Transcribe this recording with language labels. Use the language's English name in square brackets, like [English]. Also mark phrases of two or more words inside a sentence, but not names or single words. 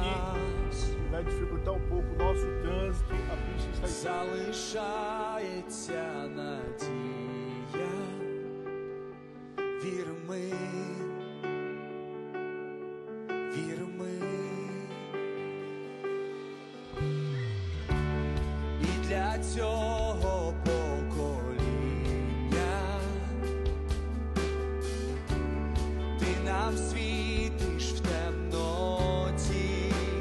[Portuguese] Vai dificultar um pouco o nosso trânsito. A pista está [Ukrainian] Залишається надія, вір ми, і для цього покоління ти нам світиш в темноті.